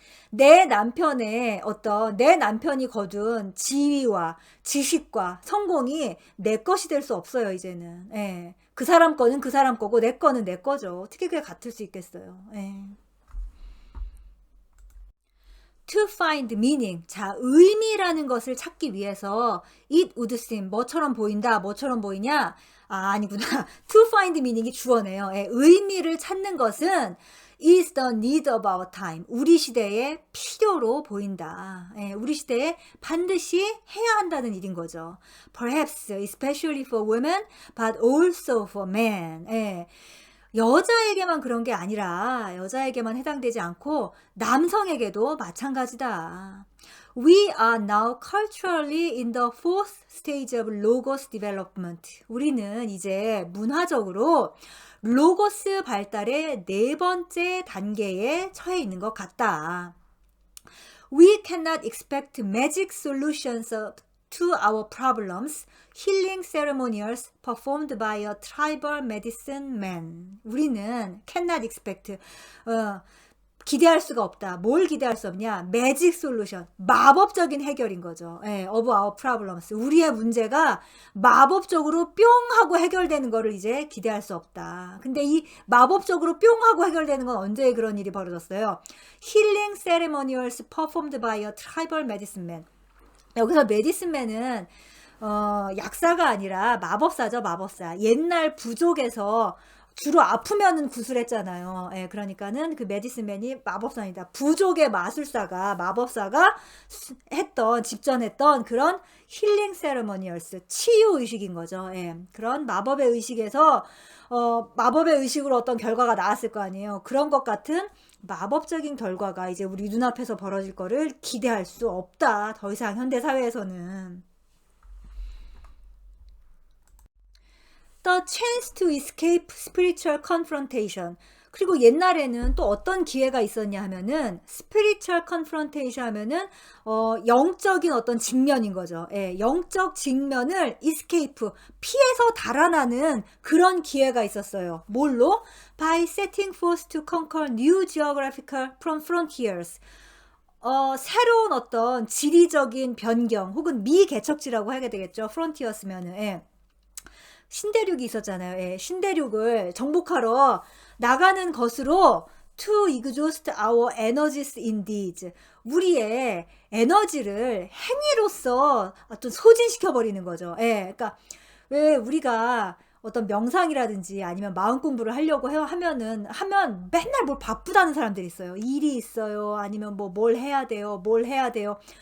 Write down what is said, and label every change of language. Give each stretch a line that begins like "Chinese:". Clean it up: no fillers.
Korean: 내 남편이 거둔 지위와 지식과 성공이 내 것이 될 수 없어요. 이제는. 예. 그 사람 거는 그 사람 거고 내 거는 내 거죠. 어떻게 그게 같을 수 있겠어요. 예.
English: To find meaning.
Korean: 자, 의미라는 것을 찾기 위해서
English: it would seem
Korean: 뭐처럼 보인다. 뭐처럼 보이냐? 아니구나.
English: To find meaning
Korean: 이 주어네요. 예, 의미를 찾는 것은
English: is the need of our time.
Korean: 우리 시대의 필요로 보인다. 예, 우리 시대에 반드시 해야 한다는 일인 거죠.
English: Perhaps, especially for women, but also for men.
Korean: 예, 여자에게만 그런 게 아니라 여자에게만 해당되지 않고 남성에게도 마찬가지다.
English: We are now culturally in the fourth stage of logos development.
Korean: 우리는 이제 문화적으로 로고스 발달의 네 번째 단계에 처해 있는 것 같다.
English: We cannot expect magic solutions to our problems, healing ceremonials performed by a tribal medicine man.
Korean: 우리는
English: cannot expect,
Korean: 기대할 수가 없다. 뭘 기대할 수 없냐? 매직 솔루션, 마법적인 해결인 거죠. 예,
English: of our problems.
Korean: 우리의 문제가 마법적으로 뿅 하고 해결되는 거를 이제 기대할 수 없다. 근데 이 마법적으로 뿅 하고 해결되는 건 언제 그런 일이 벌어졌어요?
English: Healing ceremonials performed by a tribal medicine man.
Korean: 여기서 메디슨맨은 약사가 아니라 마법사죠. 마법사. 옛날 부족에서 주로 아프면은 구슬했잖아요. 예, 그러니까는 그 메디슨맨이 마법사입니다. 부족의 마술사가 마법사가 직전 했던 그런 힐링 세레머니얼스 치유 의식인 거죠. 예, 그런 마법의 의식에서 마법의 의식으로 어떤 결과가 나왔을 거 아니에요. 그런 것 같은 마법적인 결과가 이제 우리 눈앞에서 벌어질 거를 기대할 수 없다. 더 이상 현대 사회에서는.
English: The chance to escape spiritual confrontation.
Korean: 그리고 옛날에는 또 어떤 기회가 있었냐 하면은
English: spiritual confrontation
Korean: 하면은 영적인 어떤 직면인 거죠. 예, 영적 직면을 escape 피해서 달아나는 그런 기회가 있었어요. 뭘로?
English: By setting forth to conquer new geographical frontiers.
Korean: 새로운 어떤 지리적인 변경 혹은 미개척지라고 해야 되겠죠. frontiers면은. 예. 신대륙이 있었잖아요. 예, 신대륙을 정복하러 나가는 것으로
English: to exhaust our energies in deeds.
Korean: 우리의 에너지를 행위로서 어떤 소진시켜버리는 거죠. 예, 그러니까 왜 우리가 어떤 명상이라든지 아니면 마음 공부를 하려고 하면 맨날 뭘 바쁘다는 사람들이 있어요. 일이 있어요. 아니면 뭘 해야 돼요. 뭘 해야 돼요.